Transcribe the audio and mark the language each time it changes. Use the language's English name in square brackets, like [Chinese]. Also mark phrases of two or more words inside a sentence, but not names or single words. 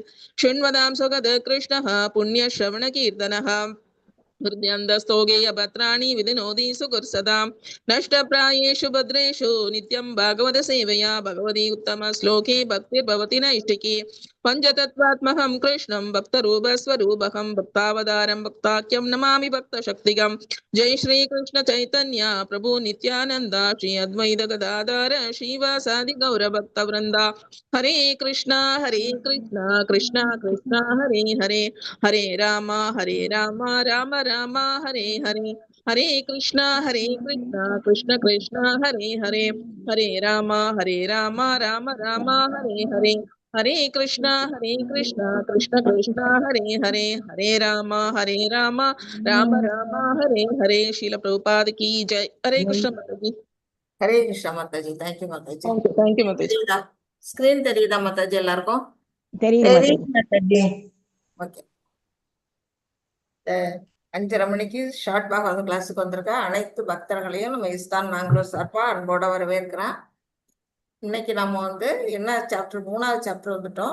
[Sanskrit] शृण्वतां सुगतकृष्णः पुण्यश्रवणकीर्तनः हृदयन्दस्तोगेयपत्राणि विधिनोति सुकुर्सदां नष्टप्रायेषु भद्रेषु नित्यं भागवत सेवया भगवती उत्तमश्लोके भक्तिर्भवति नैष्टिकी पञ्चतत्त्वात्मकं कृष्णं भक्तरूपस्वरूपकं भक्तावतारं भक्ताख्यं नमामि भक्तशक्तिकं। जय श्री कृष्ण चैतन्य प्रभु नित्यानंद श्री अद्वैत गदाधर श्रीवासादि गौर भक्तवृंदा। हरे कृष्णा कृष्णा कृष्णा हरे हरे, हरे राम राम राम हरे हरे, हरे कृष्णा कृष्ण कृष्ण हरे हरे, हरे राम राम राम हरे हरे, हरे कृष्णा कृष्ण कृष्ण हरे हरे, हरे राम राम राम हरे हरे। [Hindi] शील प्रभुपाद की जय। हरे कृष्ण माता जी। [Tamil] ஹரே கிருஷ்ணா மாதாஜி. [English] thank you [Tamil] மாதாஜி. [English] thank you [Hindi] माता जी। [Tamil] தெரியுதா? ஸ்கிரீன் தெரியுதா மாதாஜி எல்லாருக்கும்? தெரியுது தெரியுது மாதாஜி. மாதாஜி. ஓகே. 5:30 மணிக்கு ஷார்ட் பாகவத கிளாஸுக்கு வந்திருக்க அனைத்து பக்தர்களையும் நம்ம இஸ்தான் மேங்களூர் சார்பா அன்போட வரவேற்கிறேன். இன்னைக்கு நம்ம வந்து என்ன சாப்டர், 3வது சாப்டர் வந்துட்டோம்.